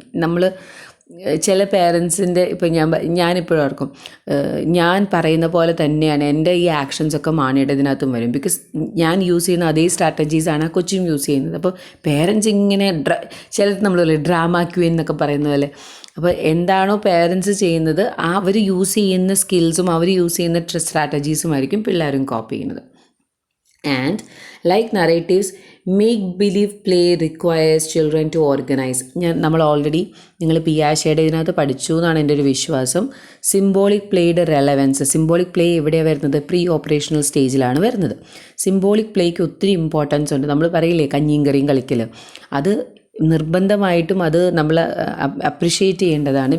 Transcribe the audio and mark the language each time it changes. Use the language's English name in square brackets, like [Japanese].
[Malayalam] നമ്മൾ ചില പേരൻസിൻ്റെ ഇപ്പം ഞാനിപ്പോഴും ഓർക്കും, ഞാൻ പറയുന്ന പോലെ തന്നെയാണ് എൻ്റെ ഈ ആക്ഷൻസൊക്കെ മാണിയുടെ ഇതിനകത്തും വരും. ബിക്കോസ് ഞാൻ യൂസ് ചെയ്യുന്ന അതേ സ്ട്രാറ്റജീസാണ് ആ കൊച്ചും യൂസ് ചെയ്യുന്നത്. അപ്പോൾ പേരൻസ് ഇങ്ങനെ ചിലത് നമ്മൾ ഡ്രാമ ക്വീൻ എന്നൊക്കെ പറയുന്ന പോലെ, അപ്പോൾ എന്താണോ പേരൻസ് ചെയ്യുന്നത് അവർ യൂസ് ചെയ്യുന്ന സ്കിൽസും അവർ യൂസ് ചെയ്യുന്ന സ്ട്രാറ്റജീസും ആയിരിക്കും പിള്ളേരും കോപ്പി ചെയ്യുന്നത്. [English] And like narratives, make believe play requires children to organize. [Malayalam] നമ്മൾ ഓൾറെഡി നിങ്ങൾ പിയാഷയുടെ ഇതിനകത്ത് പഠിച്ചു എന്നാണ് എൻ്റെ ഒരു വിശ്വാസം. Symbolic പ്ലേയുടെ relevance. സിംബോളിക് പ്ലേ എവിടെയാണ് വരുന്നത്, പ്രീ ഓപ്പറേഷണൽ സ്റ്റേജിലാണ് വരുന്നത്. സിംബോളിക് പ്ലേക്ക് ഒത്തിരി ഇമ്പോർട്ടൻസ് ഉണ്ട്. നമ്മൾ പറയില്ലേ കഞ്ഞിയും കറിയും കളിക്കൽ, അത് നിർബന്ധമായിട്ടും അത് നമ്മൾ അപ്രിഷ്യേറ്റ് ചെയ്യേണ്ടതാണ്.